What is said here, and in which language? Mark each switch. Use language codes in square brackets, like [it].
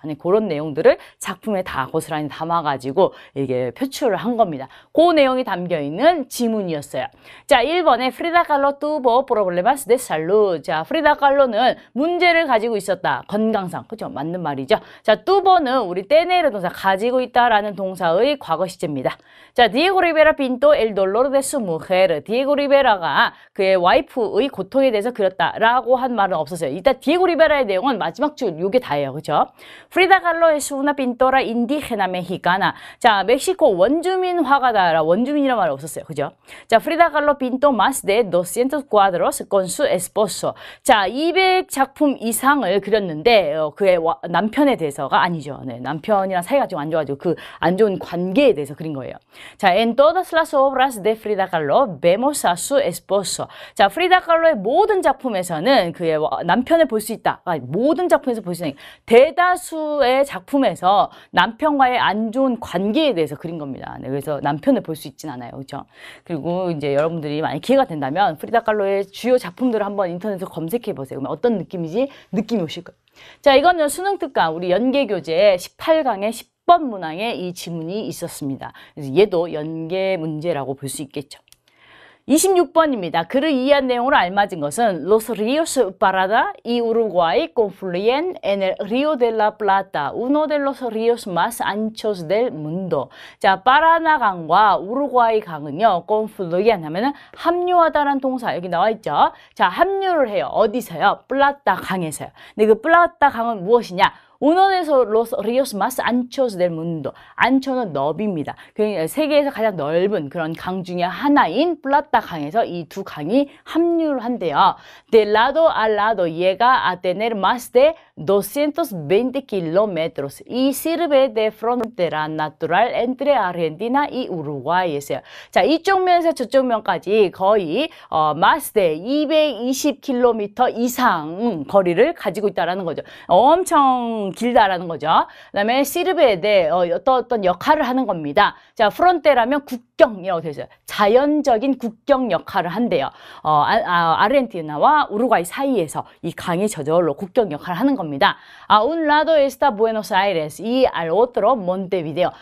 [ko] 아니, 그런 내용들을 작품에 다 고스란히 담아가지고 이게 표출을 한 겁니다. 그 내용이 담겨 있는 지문이었어요. 자, 1번에 프리다 칼로 [es] tuvo problemas de salud. [ko] 자, 프리다 칼로는 문제를 가지고 있었다. 건강상. 그죠? 맞는 말이죠. 자, tuvo는 우리 tener 동사, 가지고 있다라는 동사의 과거 시제입니다. [es] 자, Diego Rivera pintó el dolor de su mujer. [ko] 디에고 리베라가 그의 와이프의 고통에 대해서 그렸다라고 한 말은 없었어요. 일단 디에고 리베라의 내용은 마지막 줄 요게 다예요. 그죠? [es] Frida Kahlo es una pintora indígena indígena mexicana. [ko] 자, 멕시코 원주민 화가다. 원주민이란 말이 없었어요. 그죠? [es] 자, 프리다 칼로 pinto más de 200 cuadros con su esposo. [ko] 자, 200작품 이상을 그렸는데 그의 남편에 대해서가 아니죠. 네, 남편이랑 사이가 좀 안 좋아가지고 그 안 좋은 관계에 대해서 그린 거예요. [es] 자, en todas las obras de Frida Kahlo vemos a su esposo. [ko] 자, 프리다 칼로의 모든 작품에서는 그의 남편을 볼 수 있다. 모든 작품에서 볼 수 있는 대다수의 작품에서 남편과의 안 좋은 관계에 대해서 그린 겁니다. 네, 그래서 남편을 볼 수 있진 않아요. 그렇죠? 그리고 이제 여러분들이 만약 기회가 된다면 프리다 칼로의 주요 작품들을 한번 인터넷에서 검색해 보세요. 그러면 어떤 느낌인지 느낌이 오실 거예요. 자, 이거는 수능 특강 우리 연계교재 18강의 10번 문항에 이 지문이 있었습니다. 그래서 얘도 연계 문제라고 볼 수 있겠죠. 26번입니다. 글을 이해한 내용으로 알맞은 것은 [es] Los ríos Parada y Uruguay confluyen en el Río de la Plata, uno de los ríos más anchos del mundo. [ko] 자, 파라나 강과 우루과이 강은요, confluyen 하면은 합류하다라는 동사 여기 나와 있죠. 자, 합류를 해요. 어디서요? 플라타 강에서요. 근데 그 플라타 강은 무엇이냐? [es] Uno de los ríos más anchos del mundo. [ko] 안초는 너비입니다. 세계에서 가장 넓은 그런 강 중에 하나인 플라타 강에서 이 두 강이 합류를 한대요. [es] De lado a lado llega a tener más de 220 kilómetros y sirve de frontera natural entre Argentina y Uruguay였어요. [ko] 자, 이쪽 면에서 저쪽 면까지 거의 [es] más de [ko] 220km 이상 거리를 가지고 있다라는 거죠. 엄청 길다라는 거죠. 그다음에 시르베데 어떤 역할을 하는 겁니다. 자, 프론테라면 국경이라고 되어 있어요. 자연적인 국경 역할을 한대요. 아르헨티나와 우루과이 사이에서 이 강이 저절로 국경 역할을 하는 겁니다. [es] un lado está Buenos Aires y al otro Montevideo.